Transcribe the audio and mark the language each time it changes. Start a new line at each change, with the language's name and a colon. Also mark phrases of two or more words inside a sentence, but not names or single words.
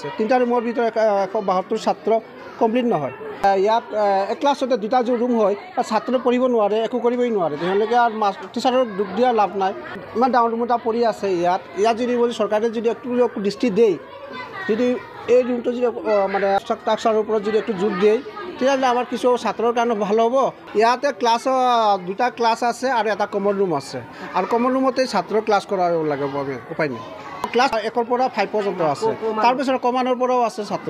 Assamese: 3টা ৰুমৰ ভিতৰত 172 ছাত্ৰ কমপ্লিট নহয়। ইয়াত এক ক্লাছতে 2টা ৰুম হয়, ছাত্ৰ পঢ়িব নোৱাৰে, একো কৰিবই নোৱাৰে। তেওঁলোকে আৰু টিচাৰৰ দুখ দিয়া লাভ নাই। ইমান ডাঙৰ ৰুম এটা পৰি আছে ইয়াত যদি চৰকাৰে যদি একটু দৃষ্টি দিয়ে, যদি এই ৰুমটো যদি মানে ষ্ট্ৰাকচাৰৰ ওপৰত যদি একটু জোৰ দিয়ে, তেতিয়াহ'লে আমাৰ কিছু ছাত্ৰৰ কাৰণে ভাল হ'ব। ইয়াতে ক্লাছ 2টা ক্লাছ আছে আৰু এটা কমন ৰুম আছে, আৰু কমন ৰুমতে ছাত্ৰৰ ক্লাছ কৰাব লাগিব, উপায় নাই। ক্লাছ 1ৰ পৰা 5 পৰ্যন্ত আছে, তাৰপিছত কমানৰ পৰাও আছে ছাত্ৰ।